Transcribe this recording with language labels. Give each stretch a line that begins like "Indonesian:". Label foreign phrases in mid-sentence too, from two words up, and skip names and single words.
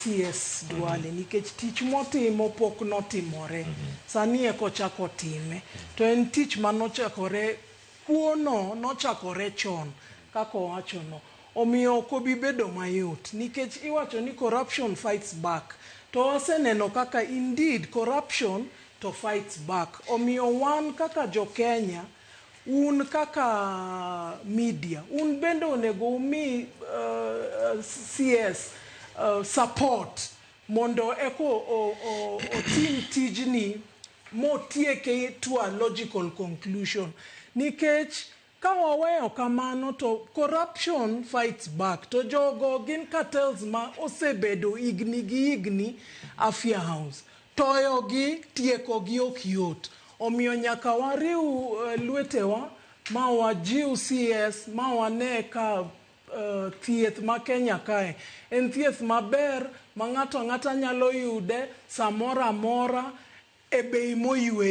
Luo (Kenya and Tanzania): CS Duale nikech tich motimo pok notimore sani eko chako time to en tich manochakore kuono nochakore chon kako wacho no omiyo kobi bedo mayot nikech iwacho ni
English: corruption fights back
Luo (Kenya and Tanzania): to waseneno kaka
English: indeed corruption
Luo (Kenya and Tanzania): to
English: fights back
Luo (Kenya and Tanzania): omiyo wan kaka jo Kenya un kaka media un bende onego umi CS support mondo eko team tijni motieke
English: to a logical conclusion
Luo (Kenya and Tanzania): nikech ka waweyo kamano to
English: corruption fights back
Luo (Kenya and Tanzania): to jogo gin cartels ma osebedo igni Afia House toyogi tiekogi ok yot omiyo nyaka wariu lwetewa ma wajiu CS ma wane ka thieth ma Kenya kae en thieth maber ma ng'ato nyalo yude samora mora e bei moyweyo.